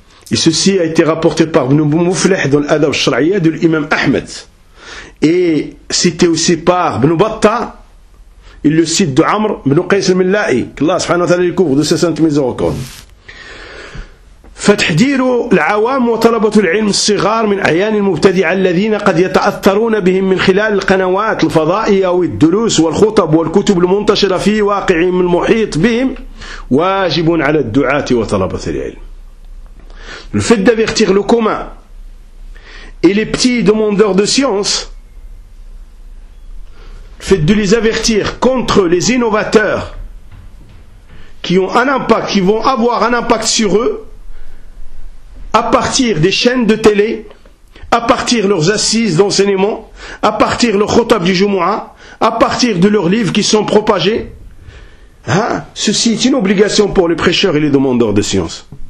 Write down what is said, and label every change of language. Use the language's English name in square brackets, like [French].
[French] Et ceci a été rapporté par Ibn Mufleh dans l'Adab al-Shar'iyya de l'imam Ahmed. Et cité aussi par Ibn Battah, il le cite de Amr ibn Qais al-Millai, que Allah [Arabic] subhanahu wa ta'ala [French] le couvre de ses saintes miséricordes. [Arabic] فتحذير العوام وطلبة العلم الصغار من أعيان المبتدع الذين قد يتأثرون بهم من خلال القنوات الفضائية أو الدروس والخطب والكتب المنتشرة في واقعهم المحيط بهم واجب على الدعاة وطلبة العلم. [French] Le fait d'avertir le commun et les petits demandeurs de science, le fait de les avertir contre les innovateurs qui ont un impact, qui vont avoir un impact sur eux, à partir des chaînes de télé, à partir de leurs assises d'enseignement, à partir de leur khutab du Jumu'a, à partir de leurs livres qui sont propagés, hein, ceci est une obligation pour les prêcheurs et les demandeurs de science.